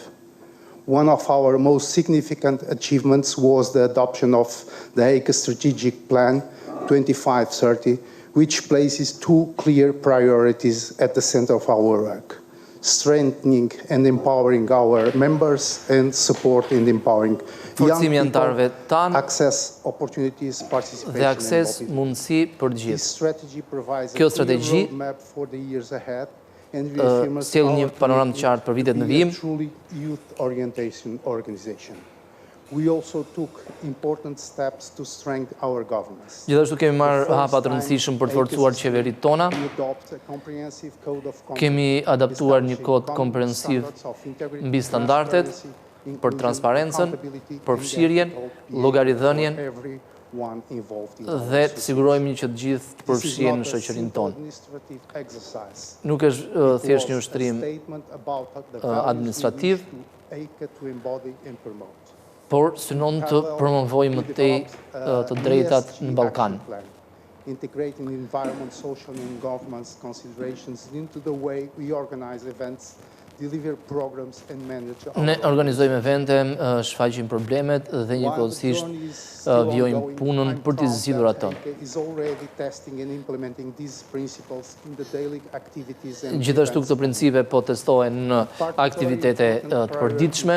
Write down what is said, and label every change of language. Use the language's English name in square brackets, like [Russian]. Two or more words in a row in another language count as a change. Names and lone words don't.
[English] One of our most significant achievements was the adoption of the Heike Strategic Plan 2530, which places 2 clear priorities at the center of our work: strengthening and empowering our members and support in empowering young people, access opportunities, participation [Albanian] dhe akses mundësi për gjithë. Kjo strategji sjell një panoramë të qartë për vitet në vijim. [English] We also took important steps to strengthen our governance. [Albanian] Gjithashtu kemi marrë hapa të rëndësishëm për të forcuar qeveritë tona. Kemi adaptuar një kod komprensiv mbi standardet për transparencën, përfshirjen, llogaridhënien dhe të sigurojmë që të gjithë të përfshihen në shoqërinë tonë. Nuk është thjesht një ushtrim administrativ, por synon të promovojë më tej të drejtat në Ballkan. [English] Integrating environment, social and governance considerations into the way we organize events, deliver programs and manage. [Albanian] Ne organizojmë evente, shfaqim problemet dhe njëkohësisht vjojmë punën për t'i zgjidhur ato. Gjithashtu këto principe po testohen në aktivitete të përditshme.